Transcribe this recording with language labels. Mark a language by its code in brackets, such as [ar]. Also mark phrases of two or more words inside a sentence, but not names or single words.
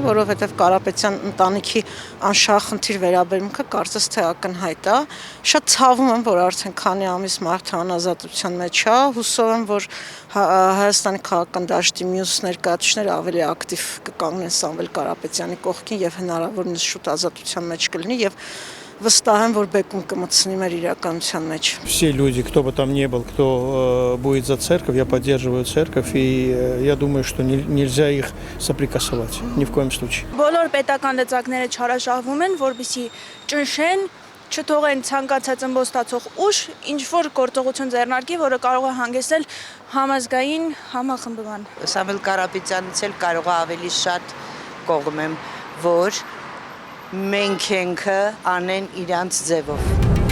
[hy] որովհետև Կարապետյան ընտանիքի անշահախնդիր վերաբերմունքը կարծես թե ակնհայտ է։ Շատ ցավում եմ, որ արդեն քանի ամիս մարդը անազատության մեջ է, հուսով եմ, որ Հայաստանի քաղաքական դաշտի մյուս ներկայացուցիչները ավելի ակտիվ կկանգնեն Սամվել Կարապետյանի կողքին եւ հնարավորինս շուտ ազատության մեջ կլինի եւ վստահ եմ, որ բեկում կմտցնի մեր իրականության մեջ։ [ru] Все люди, кто бы там ни был, кто будет за церковь, я поддерживаю церковь, и я думаю, что нельзя их соприкасывать, ни в коем случае. [hy] Բոլոր պետական լծակները չարաշահվում են, որպեսզի ճնշեն, չթողեն ցանկացած ըմբոստացող ուժ ինչ որ գործողություն ձեռնարկի, որը կարող է հանգեցնել համազգային համախմբման։ Սամվել Կարապետյանից էլ կարող է ավելի շատ կողմեմ, որ մենք ենք անեն իրանց ձևով։